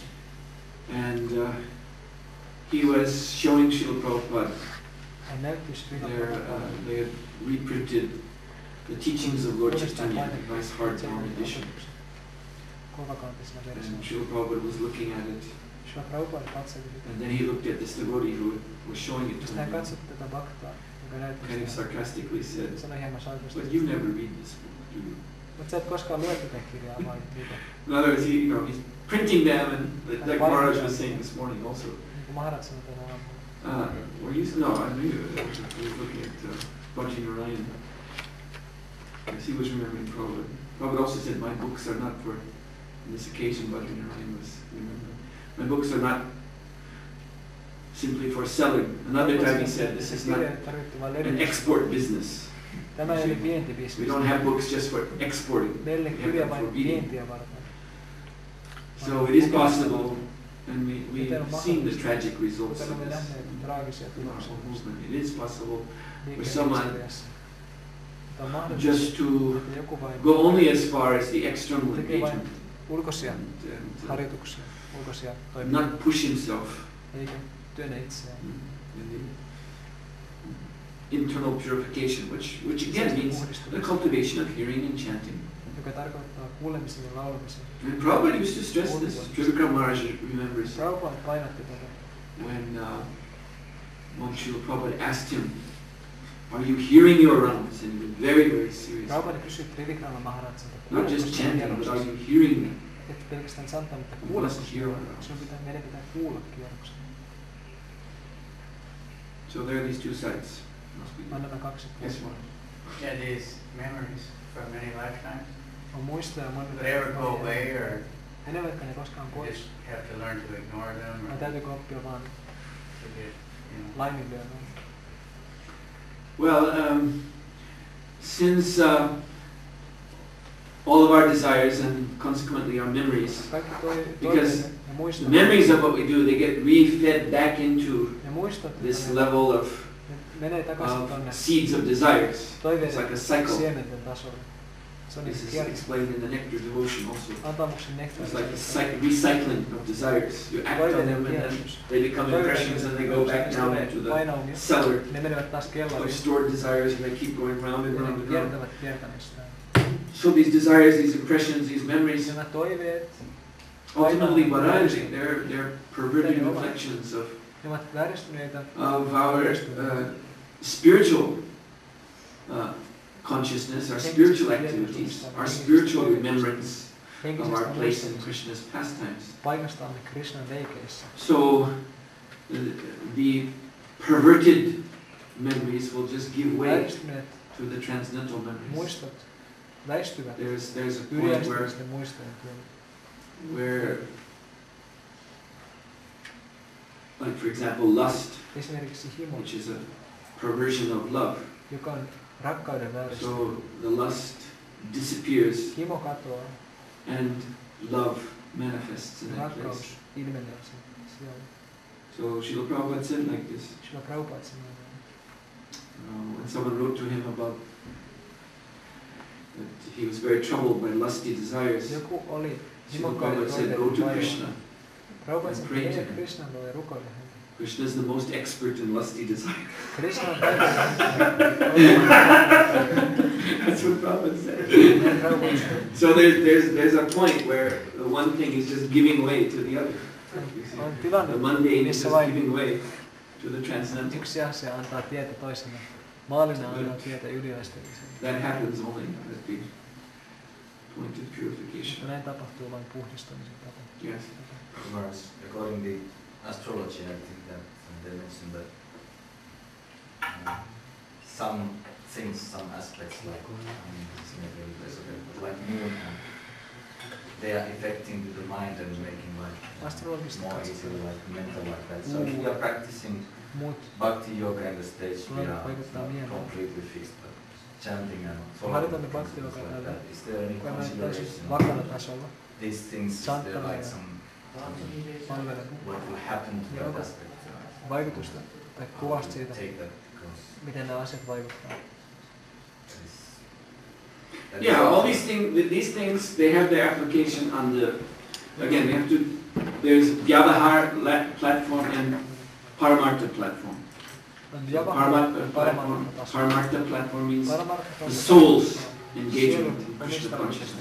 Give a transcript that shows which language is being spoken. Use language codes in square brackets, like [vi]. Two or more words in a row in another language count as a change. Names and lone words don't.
[en] And he was showing Srila Prabhupada [fi] Hän näytti Srila [en] their, [fi] Prabhupada. [en] they had reprinted the teachings of Lord Chaitanya, a nice hardbound edition. [fi] Kovakantisena [en] And [fi] versioina. [en] Srila Prabhupada was looking at it, [fi] Srila Prabhupada katseli sitä. [en] and then he looked at this devotee who was showing it to [fi] Sitten hän [en] him, [fi] katsoi tätä bhaktaa, joka näytti [en] kind of [fi] sitä. [en] sarcastically said, [fi] Sanoi hieman sarkastisesti. [en] "But you never read this book, do you?" [fi] Mutta sä et koskaan lue tätä kirjaa vai mitä? [en] In other words, he's printing them, and like Maharaj was saying this morning also. [fi] Niin kuin Maharaj sanoi tänä aamulla. [en] Were you? No, I knew you. I was looking at Bhaji Narayan. Yes, he was remembering Prabhupada. Prabhupada also said, my books are not for, on this occasion, Bhaji Narayan was remembering. My books are not simply for selling. Another time he said, this is not an export business. [fi] Tämä ei ole [en] We [fi] vientibisnes. [en] don't have books just for exporting. [fi] Meille [en] We have [fi] kirja [en] them for [fi] vain [en] reading. [fi] vientiä varten. [en] So it is possible, and we've seen the tragic results [fi] Kuten [en] of [fi] olemme [en] this [fi] nähneet traagisia tuloksia [en] movement. It is possible [fi] liikehistoriassa. Mutta on mahdollista, [en] just to [fi] että joku vain [en] go only as far as the external [fi] tekee vain [en] engagement [fi] ulkoisia [en] and [fi] harjoituksia, ulkoisia [en] not [fi] toimia, [en] push himself [fi] eikä työnnä itseään. [en] in the internal purification, which again means the cultivation of hearing and chanting. [fi] Joka tarkoittaa kuulemisen ja laulamisen. [en] And Prabhupada used to stress this. Trivikram Maharaj remembers [fi] Prabhupada painotti tätä. [en] when Srila Prabhupada asked him, "Are you hearing your rounds?" And he was very, very serious. [fi] Prabhupada kysyi Trivikrama Maharajilta, [en] Not just chanting, but are you hearing them? [fi] et pelkästään santaa, mutta [en] You [fi] kuulemisen. [en] must hear. [fi] Meidän pitää kuulla kierroksen. [en] So there are these two sides. [fi] On nämä kaksi [en] Yes, [fi] puolta. [en] one. Yeah, these memories from many lifetimes, [fi] On muistoja [en] do [fi] monilta. [en] they ever go away, or [fi] Menevätkö ne koskaan [en] you [fi] pois? [en] just have to learn to ignore them, [fi] Vai [en] or [fi] täytyykö oppia vaan [en] to get, [fi] laiminlyömään? [en] Well, since all of our desires and consequently our memories, [fi] Kaikki [en] Because [fi] toiveet ja muistot. [en] the memories of what we do, they get re-fed back into [fi] Ja muistot, [en] this [fi] että ne [en] level of [fi] menee takaisin tonne [en] seeds of desires. It's [fi] toiveiden [en] like a cycle. [fi] siementen tasolle. Se on [en] This [fi] niin [en] is [fi] kierros. [en] explained in the Nectar devotion also. [fi] Antamuksen [en] It's like [fi] nektarissa. [en] the recycling of desires. You act on them and then they become impressions and they go back down into the [fi] painaumia. [en] cellar [fi] Ne menevät taas [en] of [fi] kellariin. [en] stored desires and they keep going round and [fi] Ja [en] round [fi] ne [en] and round. [fi] kiertävät kiertämistään. [en] So these desires, these impressions, these memories, [fi] Nämä toiveet, [en] ultimately what are they? They're perverted reflections [fi] ne ovat vääristyneitä [en] of our spiritual consciousness, our spiritual activities, our spiritual remembrance of [fi] henkisestä [en] our place in [fi] muistelusta. [en] Krishna's pastimes. [fi] Paikastamme Krishnan leikeissä. [en] So the perverted memories will just give way [fi] Vääristyneet [en] to the transcendental memories. [fi] muistot väistyvät [en] There's a point [fi] ylijärjestelmisten muistojen työllä. [en] where, like for example, lust, [fi] Esimerkiksi himo, [en] which is a perversion of love, [fi] joka on rakkauden vääristö. [en] So the lust disappears [fi] Himo katoaa, [en] and love manifests in that place. [fi] rakkaus ilmenee siellä. [en] So Srila Prabhupada said like this. [fi] Sillä Prabhupada sanoo, [en] When someone wrote to him about that he was very troubled by lusty desires, [fi] joku oli [en] Srila Prabhupada said, go to Krishna. [fi] Prabhupada [en] and pray to [fi] sanoi, [en] him. [fi] Krishnan luo ja rukoile häntä. [en] Krishna is the most expert in lusty desire. [fi] Krishna on [en] That's what Prabhupada said. So there's a point where the one thing is just giving way to the other. [fi] on tilanne, [en] The mundane is [fi] missä [en] just [fi] vain [en] giving way to the transcendental. [fi] yksi asia antaa tietä toiselle. Maallinen antaa tietä yliaisteelliselle. [en] That happens only at the point of purification. [fi] Mutta näin tapahtuu vain puhdistumisen tapa. [en] Yes. According to astrology, I think that they mentioned that some things, some aspects like like moon, they are affecting to the mind and making like more easily like mental like that. So if we are practicing bhakti yoga in the stage, we are not completely fixed, but chanting and following things like that. Is there any consideration? These things, is there like some what will happen to that aspect? [fi] Vaikutusta tai kuvasta siitä, [en] Take that because [fi] miten nämä asiat vaikuttaa. [en] Yeah, all these things, they have their application on the. Again, we have to. There's Vyavahar platform and Paramartha platform. So Paramartha platform means the soul's engagement in Krishna consciousness.